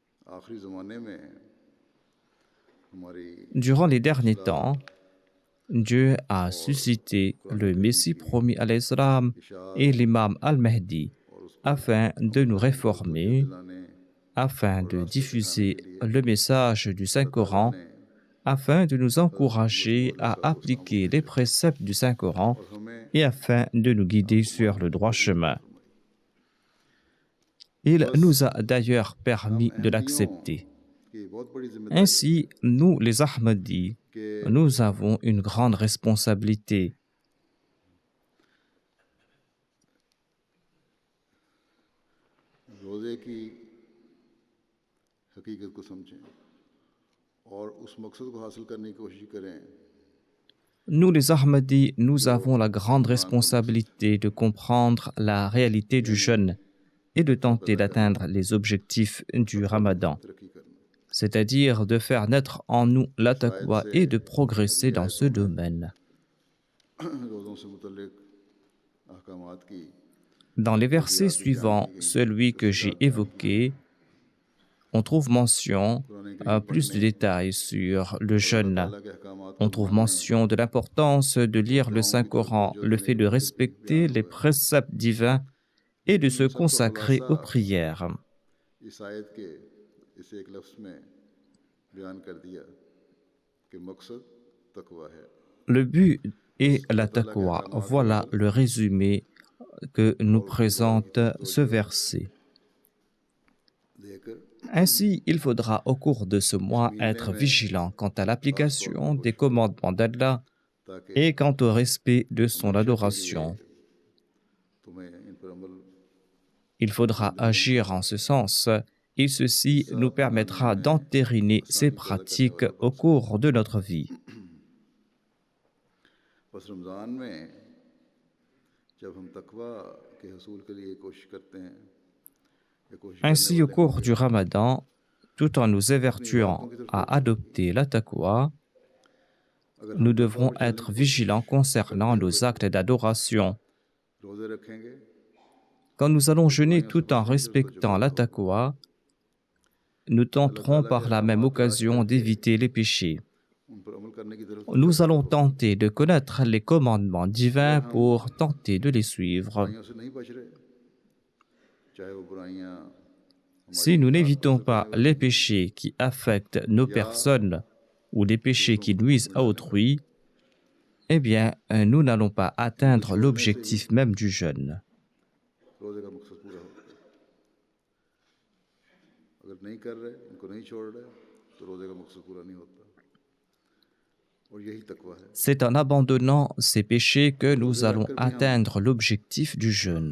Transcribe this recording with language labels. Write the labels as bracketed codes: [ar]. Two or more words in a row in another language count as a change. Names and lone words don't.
[fr] Durant les derniers temps, Dieu a suscité le Messie promis à l'Islam et l'imam al-Mahdi, afin de nous réformer, [ur] दिलाने [fr] afin de diffuser le message du Saint-Coran, afin de nous encourager à appliquer les préceptes du Saint-Coran [ur] اور ہمیں [fr] et afin de nous guider sur le droit chemin. Il nous a d'ailleurs permis de l'accepter. [ur] کی بہت بڑی ذمہ داری [fr] Ainsi, nous, les Ahmadis, [ur] के [fr] nous avons une grande responsabilité. [ur] روزے کی حقیقت کو سمجھیں اور اس مقصد کو حاصل کرنے کی کوشش کریں [fr] Nous, les Ahmadis, nous avons la grande responsabilité de comprendre la réalité du jeûne et de tenter d'atteindre les objectifs du Ramadan, [ur] ترقی کرنا [fr] c'est-à-dire de faire naître en nous la taqwa et de progresser dans ce domaine. [ur] روزوں سے متعلق احکامات کی [fr] Dans les versets suivants, celui que j'ai évoqué, on trouve mention plus de détails sur le jeûne. [ur] اللہ کے احکامات [fr] On trouve mention de l'importance de lire le Saint-Coran, le fait de respecter les préceptes divins et de se consacrer aux prières. [ur] اس آیت کے اس ایک لفظ میں بیان کر دیا کہ مقصد تقویٰ ہے [fr] Le but est la taqwa. Voilà le résumé que nous présente ce verset. [ur] देकर [fr] Ainsi, il faudra au cours de ce mois être vigilant quant à l'application des commandements d'Allah [ur] ताकि [fr] et quant au respect de son adoration. [ur] تمہیں ان پر عمل [fr] Il faudra agir en ce sens et ceci nous permettra d'entériner ces pratiques au cours de notre vie. [ur] بس رمضان میں جب ہم تقویٰ کے حصول کے لیے کوشش کرتے ہیں یا کوشش [fr] Ainsi, au cours du Ramadan, tout en nous évertuant à adopter la taqwa, nous devrons être vigilants concernant nos actes d'adoration. [ur] روزے رکھیں گے [fr] Quand nous allons jeûner tout en respectant la taqwa, nous tenterons par la même occasion d'éviter les péchés. [ur] ان پر عمل کرنے کی ضرورت [fr] Nous allons tenter de connaître les commandements divins pour tenter de les suivre. [ur] برائیوں سے نہیں بچ رہے چاہے وہ برائیاں [fr] Si nous n'évitons pas les péchés qui affectent nos personnes ou les péchés qui nuisent à autrui, eh bien, nous n'allons pas atteindre l'objectif même du jeûne. [ur] روزے کا مقصد پورا ہوتا ہے اگر نہیں کر رہے ان کو نہیں چھوڑ رہے تو روزے کا مقصد پورا نہیں ہوتا اور یہی تقویٰ ہے [fr] C'est en abandonnant ces péchés que nous allons atteindre l'objectif du jeûne.